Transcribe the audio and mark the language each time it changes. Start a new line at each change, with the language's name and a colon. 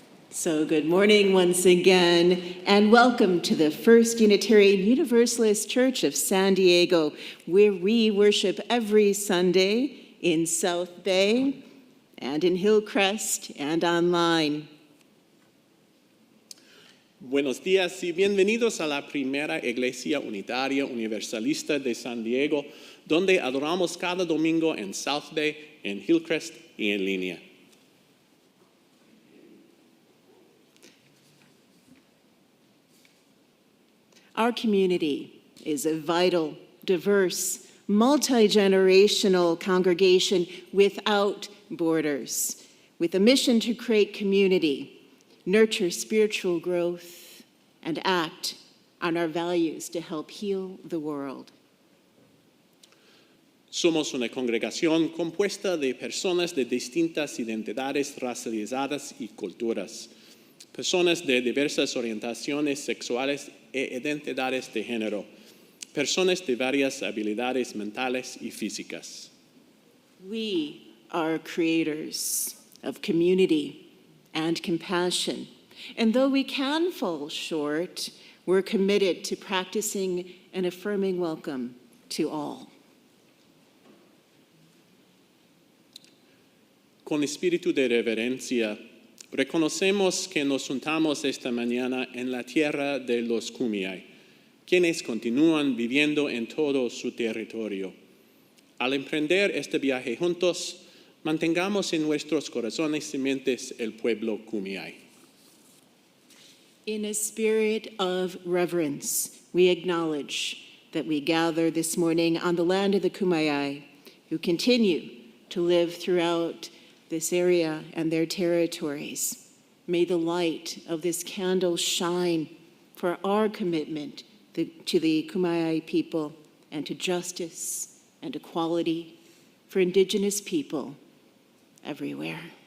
English: So good morning once again, and welcome to the First Unitarian Universalist Church of San Diego, where we worship every Sunday in South Bay and in Hillcrest and online.
Spanish: Buenos días y bienvenidos a la primera Iglesia Unitaria Universalista de San Diego, donde adoramos cada domingo en South Bay, en Hillcrest y en línea.
English: Our community is a vital, diverse, multi-generational congregation without borders, with a mission to create community, nurture spiritual growth, and act on our values to help heal the world.
Spanish: Somos una congregación compuesta de personas de distintas identidades racializadas y culturas, personas de diversas orientaciones sexuales e identidades de género, personas de varias habilidades mentales y físicas.
English: We are creators of community and compassion, and though we can fall short, we're committed to practicing an affirming welcome to all.
Spanish: Con espíritu de reverencia, reconocemos que nos juntamos esta mañana en la tierra de los Kumeyaay, quienes continúan viviendo en todo su territorio. Al emprender este viaje juntos, mantengamos en nuestros corazones y mentes el pueblo Kumeyaay.
English: In a spirit of reverence, we acknowledge that we gather this morning on the land of the Kumeyaay, who continue to live throughout this area and their territories. May the light of this candle shine for our commitment to the Kumeyaay people and to justice and equality for Indigenous people everywhere.